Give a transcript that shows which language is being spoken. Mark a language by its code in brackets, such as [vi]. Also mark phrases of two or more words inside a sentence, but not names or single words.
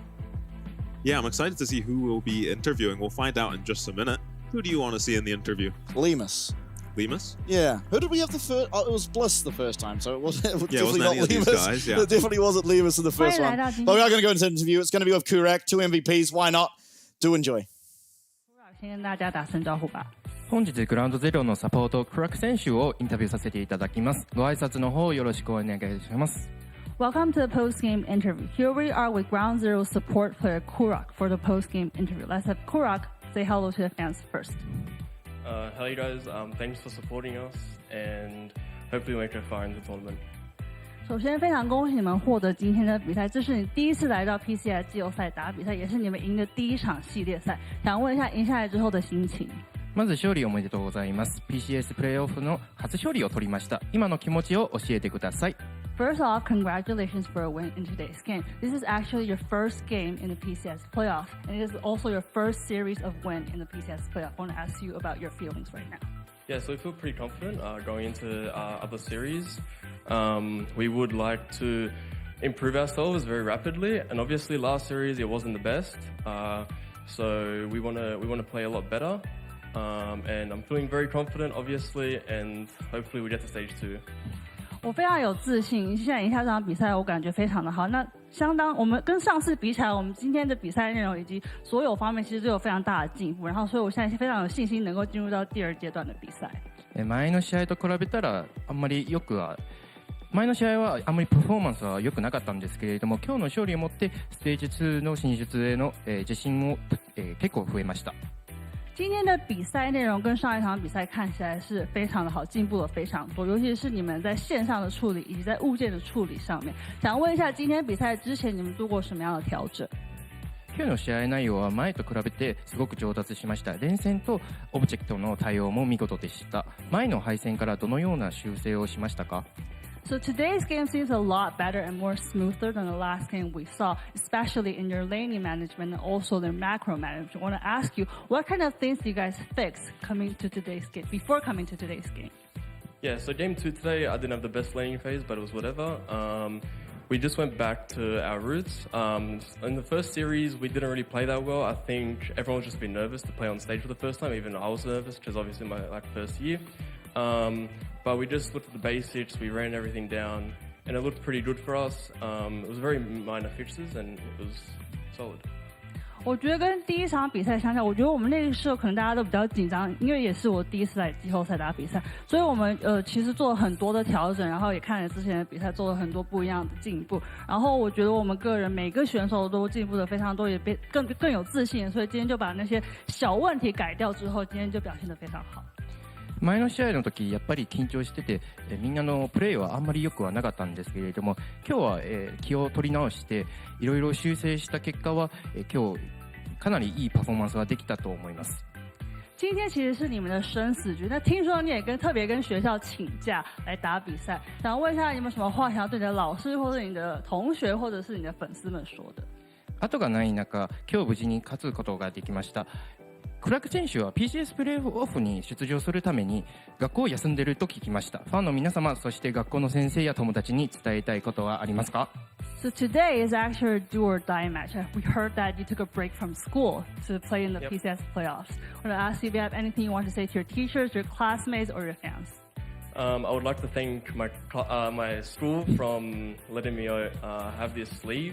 [en] Yeah, I'm excited to see who will be interviewing. We'll find out in just a minute. Who do you want to see in the interview? Lemus. Lemus? Yeah. Who did we have the first? Oh, it was Bliss the first time, so it wasn't definitely not any Lemus. of these guys, yeah. It definitely wasn't Lemus in the first one. But we are going to go into the interview. It's going to be with Kurak, 2 MVPs. Why not? Do enjoy. [zh] 先跟大家打声招呼吧。 [ja] 本日グラウンドゼロのサポートクラック選手をインタビューさせていただきます。ご挨拶の方よろしくお願いします。 [en] Welcome to the post-game interview. Here we are with Ground Zero support player Kurak for the post-game interview. Let's have Kurak say hello to the fans first. Hello, you guys. Thanks for supporting us, and hopefully we make it far in the tournament. [zh] 首先，非常恭喜你们获得今天的比赛，这是你第一次来到 PCS 季后赛打比赛，也是你们赢的第一场系列赛。想问一下赢下来之后的心情。 [ja] まず勝利おめでとうございます。PCS プレイオフの初勝利を取りました。今の気持ちを教えてください。 [en] First off, congratulations for a win in today's game. This is actually your first game in the PCS playoff, and it is also your first series of win in the PCS playoff. I want to ask you about your feelings right now. Yeah, so we feel pretty confident going into other series. We would like to improve ourselves very rapidly, and obviously last series it wasn't the best. So we want to play a lot better. And I'm feeling very confident, obviously, and hopefully we get to stage 2. [zh] 我非常有自信，现在赢下这场比赛，我感觉非常的好。那我们跟上次比起来，我们今天的比赛内容以及所有方面其实都有非常大的进步。然后，所以我现在非常有信心能够进入到第二阶段的比赛。 [ja] 前の試合と比べたらあんまりよくは。前の試合はあまりパフォーマンスは良くなかったんですけれども、今日の勝利をもってステージ2の進出への自信も結構増えました。 [zh] 今天的比赛内容跟上一场比赛看起来是非常的好，进步了非常多，尤其是你们在线上的处理以及在物件的处理上面。想问一下，今天比赛之前你们做过什么样的调整？ [ja] 今日の試合内容は前と比べてすごく上達しました。連戦とオブジェクトの対応も見事でした。前の敗戦からどのような修正をしましたか [en] ？So today's game seems a lot better and more smoother than the last game we saw, especially in your laning management and also their macro management. I want to ask you, what kind of things do you guys fix before coming to today's game? Yeah, so game 2 today, I didn't have the best laning phase, but it was whatever. We just went back to our roots. In the first series, we didn't really play that well. I think everyone was just a bit nervous to play on stage for the first time. Even I was nervous, which is obviously my first year. But we just looked at the basics, we ran everything down, and it looked pretty good for us. It was very minor fixes, and it was solid. [zh] 我觉得跟第一场比赛相较，我觉得我们那个时候可能大家都比较紧张，因为也是我第一次来季后赛打比赛，所以我们其实做了很多的调整，然后也看了之前的比赛，做了很多不一样的进步。然后我觉得我们个人每个选手都进步的非常多，也更有自信，所以今天就把那些小问题改掉之后，今天就表现得非常好。 [ja] 前の試合の時やっぱり緊張してて、みんなのプレーはあんまり良くはなかったんですけれども、今日は、気を取り直していろいろ修正した結果は、今日かなりいいパフォーマンスができたと思います。 [zh] 今天其实是你们的生死局，那听说你也特别跟学校请假来打比赛，想问一下有没有什么话想要对你的老师或者你的同学或者是你的粉丝们说的？ [ja] 後がない中、今日無事に勝つことができました。クラーク選手は PCS プレーオフに出場するために学校を休んでいると聞きました。ファンの皆様、そして学校の先生や友達に伝えたいことはありますか？ [en] So today is actually a do or die match. We heard that you took a break from school to play in the PCS playoffs. I want to ask you if you have anything you want to say to your teachers, your classmates, or your fans. I would like to thank my school from letting me have this sleeve.